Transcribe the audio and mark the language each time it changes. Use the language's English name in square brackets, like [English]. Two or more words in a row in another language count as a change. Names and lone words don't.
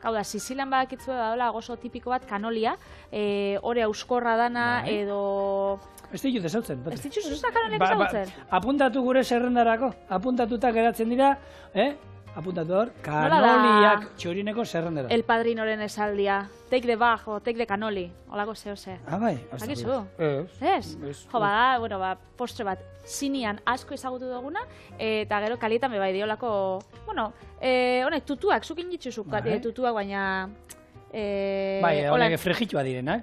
[Basque] Hau da, Sizilan badakitzue da oso tipiko bat kanolia, ore auskorra dana edo... Ez ditut ezautzen. Ez ditut zuzak kanoliak ezautzen? Apuntatu gure zerrendarako, apuntatuta geratzen dira, apuntatu hor, kanoliak txorineko zerrendera. El Padrinoren esaldia, [English] take the bag o take the kanoli, [Basque] holako zehose. Bai. Akizu? Ez? Postre bat, zinian asko ezagutu duguna, eta gero kalietan bai diolako, honek tutuak, zukin ditzuzuk tutuak, baina... honek frejitua direnak.